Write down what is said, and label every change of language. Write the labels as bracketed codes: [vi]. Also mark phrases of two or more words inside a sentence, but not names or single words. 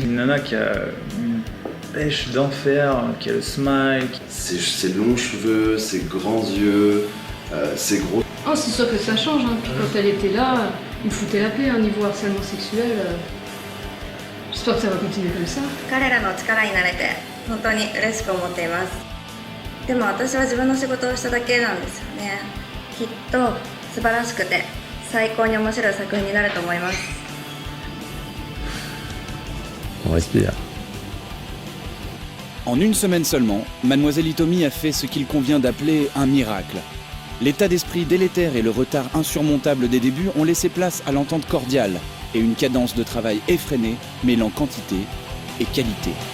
[fr] Une nana qui a une pêche d'enfer, qui a le smile. Ses longs cheveux, ses grands yeux, ses gros... Oh c'est sûr que ça change, hein. Puis quand elle était là, il foutait la paix, niveau harcèlement sexuel. J'espère que ça va continuer comme ça. [ja] 彼らの力になれて本当に嬉しく思っています。でも私は自分の仕事をしただけなんですよね。きっと素晴らしくて最高に面白い作品になると思います。 [fr] On respire. En une semaine seulement, Mademoiselle Hitomi a fait ce qu'il convient d'appeler un miracle. L'état d'esprit délétère et le retard insurmontable des débuts ont laissé place à l'entente cordiale et une cadence de travail effrénée mêlant quantité et qualité.